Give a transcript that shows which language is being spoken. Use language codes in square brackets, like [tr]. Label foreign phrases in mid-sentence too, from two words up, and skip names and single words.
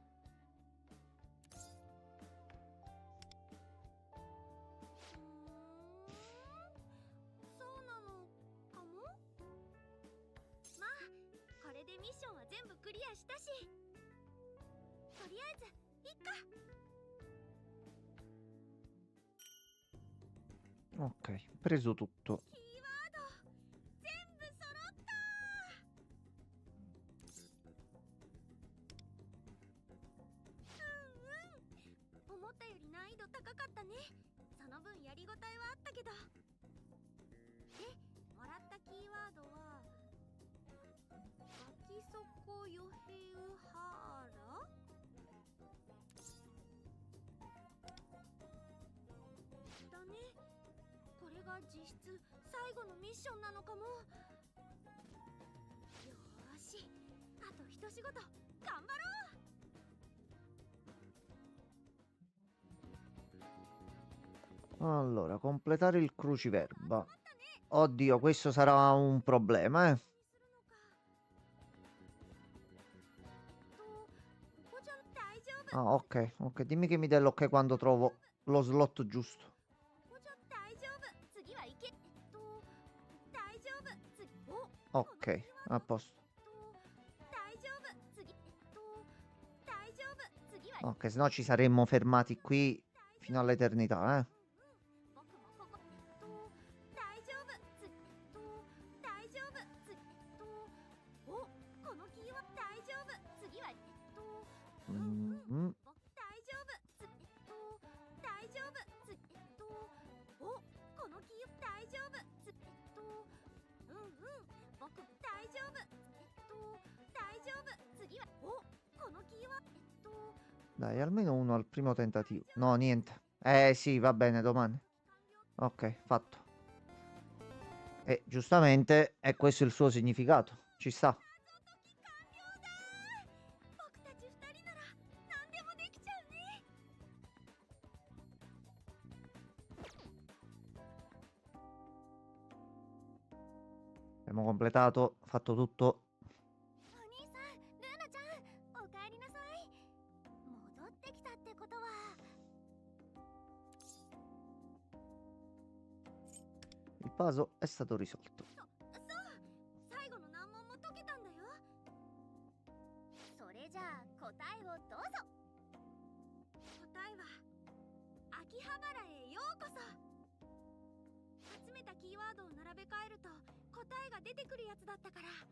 [ja] そうなのかも。まあこれでミッションは全部クリアしたし、とりあえずいっか。 [it] Ok, preso tutto. [ja] キーワード全部揃った。思ったより難易度高かったね。その分やりごたえはあったけど。で、もらったキーワードはガキソコヨヘウハーラだね。これが実質最後のミッションなのかも。よーし、あと一仕事頑張ろう。 [it] Allora, completare il cruciverba. Oddio, questo sarà un problema, eh. [ja] ここじゃ大丈夫。 [it] Ah, ok, ok. Dimmi che mi dai l'ok quando trovo lo slot giusto. [ja] ここじゃ大丈夫。次はいけ。大丈夫。次。お。 [it] Ok, a posto. [ja] 大丈夫。次。大丈夫。次は。 [it] Ok, se no ci saremmo fermati qui fino all'eternità, eh. [ja] 僕もここ。大丈夫。次。大丈夫。次。お。このキーは大丈夫。次は。 Mm, 大丈夫。次。大丈夫。次。お。このキー大丈夫。次。僕大丈夫。大丈夫。次は。お。このキーは。 [it] Dai, almeno uno al primo tentativo. No, niente. Sì, va bene, domani. Ok, fatto. E giustamente è questo il suo significato. Ci sta. [ja] 僕たち二人なら何でもできちゃうね。 [it] Abbiamo completato, fatto tutto. [ja] お兄さん、ルーナちゃん、おかえりなさい。戻ってきたってことは。 [it] Il puzzle è stato risolto. [ja] 最後の難問も解けたんだよ。それじゃあ答えをどうぞ。答えは秋葉原へようこそ。集めたキーワードを並べ替えると答えが出てくるやつだったから。